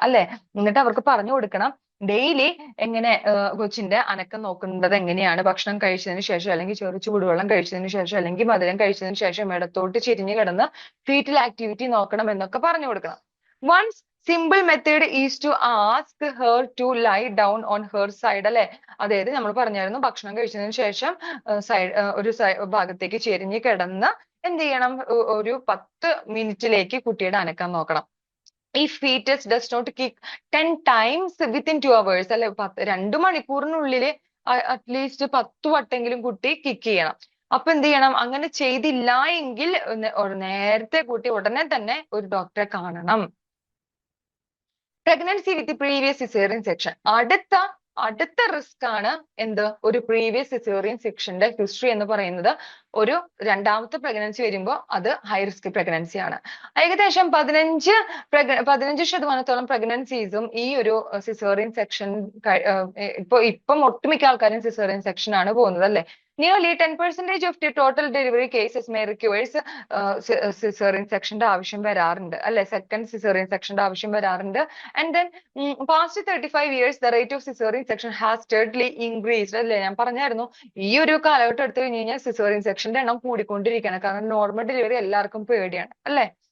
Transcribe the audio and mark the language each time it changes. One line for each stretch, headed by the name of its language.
Malayalam: അല്ലെ, എന്നിട്ട് അവർക്ക് പറഞ്ഞു കൊടുക്കണം ഡെയിലി എങ്ങനെ കൊച്ചിന്റെ അനക്കം നോക്കുന്നത് എങ്ങനെയാണ്, ഭക്ഷണം കഴിച്ചതിന് ശേഷം അല്ലെങ്കിൽ ചെറു ചൂടുവെള്ളം കഴിച്ചതിന് ശേഷം അല്ലെങ്കിൽ മധുരം കഴിച്ചതിന് ശേഷം ഇടത്തോട്ട് ചെരിഞ്ഞു കിടന്ന് ഫീറ്റൽ ആക്ടിവിറ്റി നോക്കണം എന്നൊക്കെ പറഞ്ഞു കൊടുക്കണം.
English: Once simple method is to ask her to lie down on her side.
Malayalam: അല്ലെ, അതായത് നമ്മൾ പറഞ്ഞായിരുന്നു ഭക്ഷണം കഴിച്ചതിന് ശേഷം ഒരു ഭാഗത്തേക്ക് ചെരിഞ്ഞ് കിടന്ന് എന്ത് ചെയ്യണം? ഒരു 10 മിനിറ്റിലേക്ക് കുട്ടിയുടെ അനക്കം നോക്കണം.
English: If fetus does not kick 10 times within 2 hours,
Malayalam: അല്ലെ 2 മണിക്കൂറിനുള്ളിൽ അറ്റ്ലീസ്റ്റ് 10 വട്ടെങ്കിലും കുട്ടി കിക്ക് ചെയ്യണം. അപ്പൊ എന്ത് ചെയ്യണം? അങ്ങനെ ചെയ്തില്ല എങ്കിൽ നേരത്തെ കുട്ടി ഉടനെ തന്നെ ഒരു ഡോക്ടറെ കാണണം.
English: Pregnancy with previous caesarean section.
Malayalam: അടുത്ത റിസ്ക് ആണ് എന്ത്? ഒരു പ്രീവിയസ് സിസേറിയൻ സെക്ഷന്റെ ഹിസ്റ്ററി എന്ന് പറയുന്നത്. ഒരു രണ്ടാമത്തെ പ്രഗ്നൻസി വരുമ്പോൾ അത് ഹൈ റിസ്ക് പ്രഗ്നൻസി ആണ്. ഏകദേശം 15% പ്രഗ്നൻസീസും ഈ ഒരു സിസേറിയൻ സെക്ഷൻ ഇപ്പം ഒട്ടുമിക്ക ആൾക്കാരും സിസേറിയൻ സെക്ഷൻ ആണ് പോകുന്നത്.
English: അല്ലെ, nearly 10% of the total delivery cases may requires cesarean sectionന്റെ
Malayalam: ആവശ്യം വരാറുണ്ട്. അല്ലെ, സെക്കൻഡ് സിസേറിയൻ സെക്ഷന്റെ ആവശ്യം വരാറുണ്ട്.
English: And then past 35 years the rate of cesarean section has steadily increased.
Malayalam: അല്ലെ, ഞാൻ പറഞ്ഞായിരുന്നു ഈ ഒരു കാലഘട്ടം എടുത്തു കഴിഞ്ഞ് കഴിഞ്ഞാൽ സിസേറിയൻ സെക്ഷന്റെ എണ്ണം കൂടിക്കൊണ്ടിരിക്കുകയാണ്. കാരണം നോർമൽ ഡെലിവറി എല്ലാവർക്കും പേടിയാണ്. അല്ലെ.